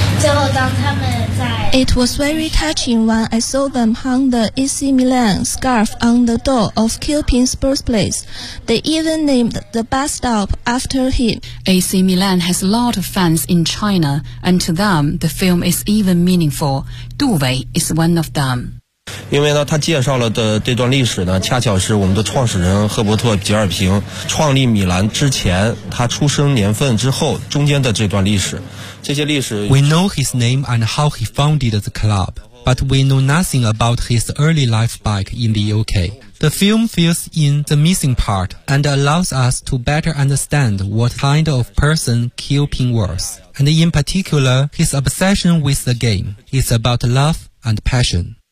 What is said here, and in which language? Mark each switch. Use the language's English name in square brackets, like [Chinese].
[English] It was very touching when I saw them hang the AC Milan scarf on the door of Kuiping's birthplace. They even named the bus stop after him. AC Milan has a lot of fans in China, and to them, the film is even meaningful. Du Wei is one of them. [Chinese] 因为呢他介绍了的这段历史呢恰巧是我们的创始人赫伯特·吉尔平创立米兰之前他出生年份之后中间的这段历史这些历史 [English] We know his name and how he founded the club but we know nothing about his early life back in the UK The film fills in the missing part and allows us to better understand what kind of person Kuiping was and in particular his obsession with the game It's about love and passion